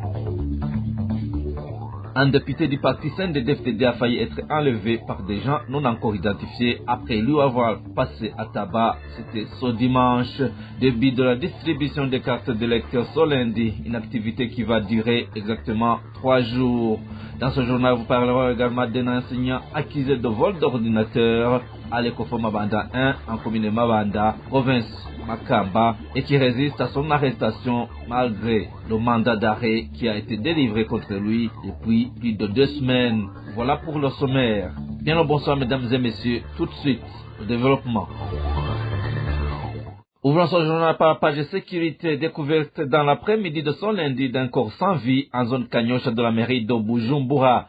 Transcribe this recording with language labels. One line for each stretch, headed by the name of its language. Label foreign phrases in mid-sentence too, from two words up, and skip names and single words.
French: Un député du parti CNDD-FDD a failli être enlevé par des gens non encore identifiés après lui avoir passé à tabac. C'était ce dimanche. Début de la distribution des cartes d'électeurs ce lundi, une activité qui va durer exactement 3 jours. Dans ce journal, vous parlerez également d'un enseignant accusé de vol d'ordinateur à l'Ecofo Mabanda 1 en commune Mabanda, province Makamba, et qui résiste à son arrestation malgré le mandat d'arrêt qui a été délivré contre lui depuis plus de 2 semaines. Voilà pour le sommaire. Bien le bonsoir mesdames et messieurs, tout de suite, le développement. Ouvrons ce journal par la page de sécurité, découverte dans l'après-midi de ce lundi d'un corps sans vie en zone Kanyosha de la mairie de Bujumbura.